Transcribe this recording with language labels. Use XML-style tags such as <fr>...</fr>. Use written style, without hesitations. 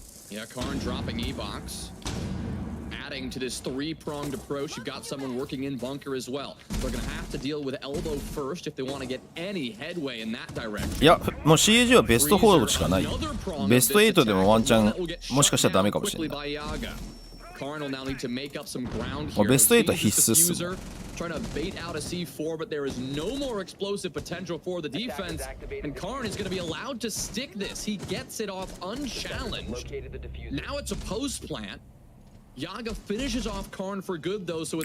<en>Yeah, Karn dropping E-box.Adding to this three-pronged approach, you've got someone working in bunker as well. They're going to have to deal with elbow first if they want to get any headway in that direction.</en> <ja>いや、もう CAG はベスト4しかない。ベスト8でもワンチャンもしかしたらダメかもしれない。</ja> <en>KARN will now need to make up some ground here.</en> <ja>ベスト8は必須っす。</ja> <en>Trying to bait out a C4, but there is no more explosive potential for the defense, and KARN is going to be allowed to stick this. He gets it off unchallenged. Now it's a post plant.Yaga finishes off KARN for good though, so it's</en>